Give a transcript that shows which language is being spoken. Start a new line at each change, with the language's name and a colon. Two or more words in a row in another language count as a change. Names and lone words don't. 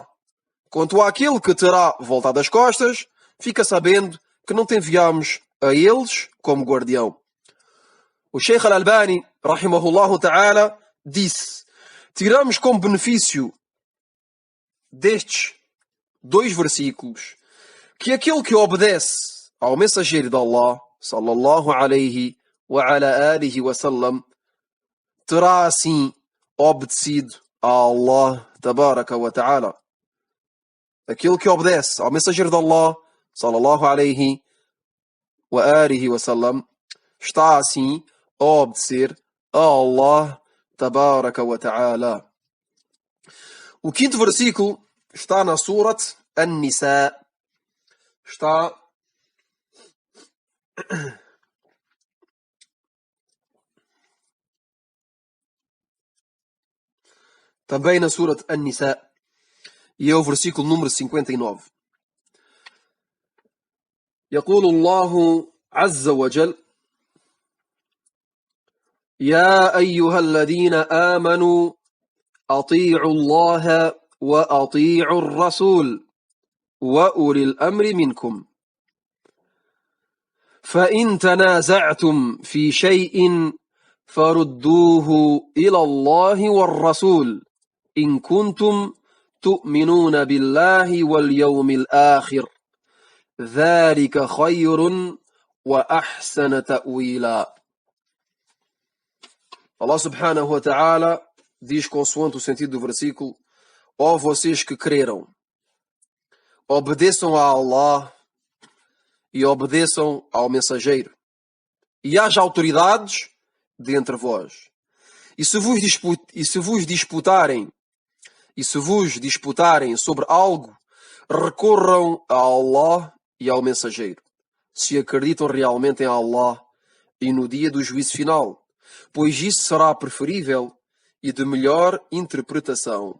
Portuguese: Quanto àquele que terá voltado as costas, fica sabendo que não te enviamos a eles como guardião. O Sheikh Al-Albani,
Arabic: رحمه الله تعالى,
Portuguese: disse: tiramos como benefício destes dois versículos que aquele que obedece ao mensageiro de Allah,
Arabic: صلى الله عليه وعلى آله وسلم,
Portuguese: terá assim obedecido a
Arabic: الله تبارك وتعالى.
Portuguese: Aquele que obedece ao mensageiro de Allah,
Arabic: صلى الله عليه وآله وسلم,
Portuguese: está assim a obedecer a
Arabic: الله تبارك وتعالى.
Portuguese: O quinto versículo está na Surat An-Nisa. Está também na Surat An-Nisa. E é o versículo número 59.
Arabic: يقول الله عز وجل: يا أيها الذين آمنوا أطيعوا الله وأطيعوا الرسول وأولي الأمر منكم فإن تنازعتم في شيء فردوه إلى الله والرسول إن كنتم تؤمنون بالله واليوم الآخر ذلك خير وأحسن تأويلا. الله سبحانه وتعالى
Portuguese: diz, consoante o sentido do versículo: ó vocês que creram, obedeçam a Allah e obedeçam ao mensageiro. E haja autoridades dentre vós. E se vos disputarem sobre algo, recorram a Allah e ao mensageiro, se acreditam realmente em Allah e no dia do juízo final, pois isso será preferível e de melhor interpretação.